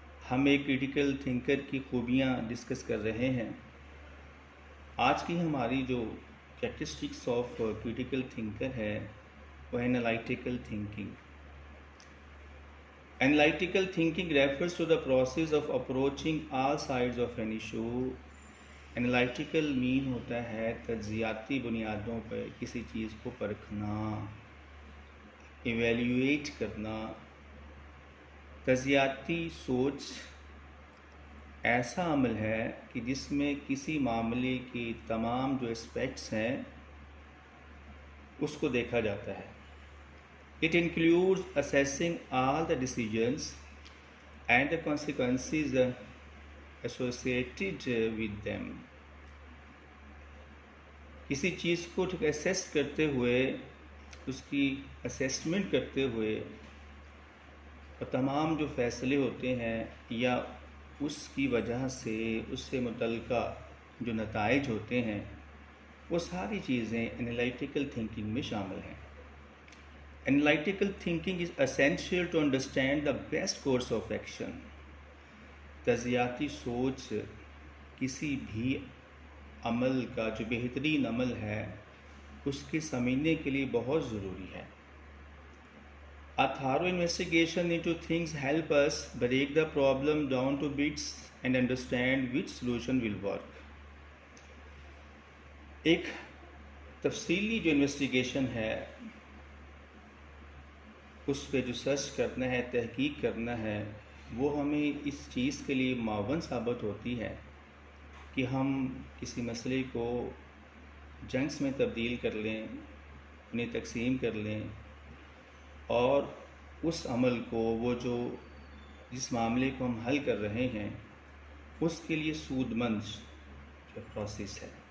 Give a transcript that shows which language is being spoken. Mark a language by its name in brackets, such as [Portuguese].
[Urdu] ہم ایک critical thinker کی خوبیاں ڈسکس کر رہے ہیں. آج کی ہماری جو کریکٹرسٹکس آف کریٹیکل تھنکر ہے وہ انالائٹیکل thinking. [English] Analytical thinking refers to the process of approaching all sides of an issue. [Urdu] Analytical mean ہوتا ہے تجزیاتی بنیادوں پر کسی چیز کو پرکھنا، ایویلیویٹ کرنا. تجزیاتی سوچ ایسا عمل ہے کہ جس میں کسی معاملے کی تمام جو اسپیکٹس ہیں اس کو دیکھا جاتا ہے. [English] It includes assessing all the decisions and the consequences associated with them. [Urdu] کسی چیز کو اسیس کرتے ہوئے، اس کی اسیسمنٹ کرتے ہوئے، اور تمام جو فیصلے ہوتے ہیں یا اس کی وجہ سے اس سے متعلقہ جو نتائج ہوتے ہیں وہ ساری چیزیں انالائٹیکل تھنکنگ میں شامل ہیں. [English] Analytical thinking is essential to understand the best course of action. [Urdu] تجزیاتی سوچ کسی بھی عمل کا جو بہترین عمل ہے اس کے سمجھنے کے لیے بہت ضروری ہے. [English] A thorough investigation into things help us break the problem down to bits and understand which solution will work. [Urdu] ایک تفصیلی جو انویسٹیگیشن ہے، اس پہ جو سرچ کرنا ہے، تحقیق کرنا ہے، وہ ہمیں اس چیز کے لیے معاون ثابت ہوتی ہے کہ ہم کسی مسئلے کو جنکس میں تبدیل کر لیں، انہیں تقسیم کر لیں، اور اس عمل کو، وہ جو جس معاملے کو ہم حل کر رہے ہیں اس کے لیے سود مند جو پروسیس ہے.